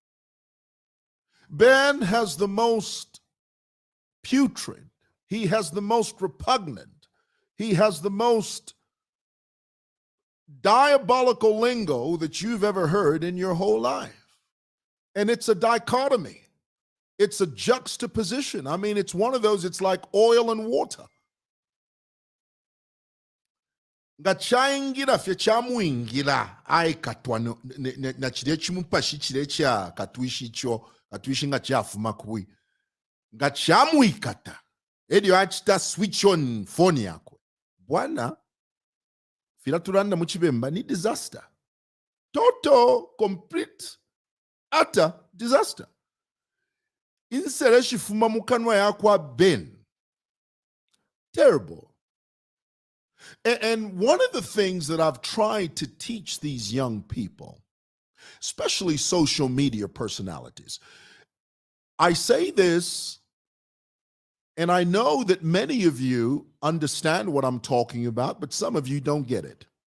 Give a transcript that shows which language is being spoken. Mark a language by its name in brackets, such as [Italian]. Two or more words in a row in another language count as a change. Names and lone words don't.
[English] Ben has the most putrid, he has the most repugnant, he has the most diabolical lingo that you've ever heard in your whole life. And it's a dichotomy. It's a juxtaposition. I mean, it's one of those, it's like oil and water. [Bemba] Nga chayingira fye chamwingira ai katwa na chire chimupashi chire cha katwishi cho katwishi nga chafuma kuwi nga chamwikata edio achita [English] switch on phone [Bemba] yako bwana fila turanda muchibemba ni [English] disaster, total complete utter disaster. [Bemba] Insere shifuma mukanwa yakwa Ben, terrible. [English] And one of the things that I've tried to teach these young people, especially social media personalities, I say this, and I know that many of you understand what I'm talking about, but some of you don't get it.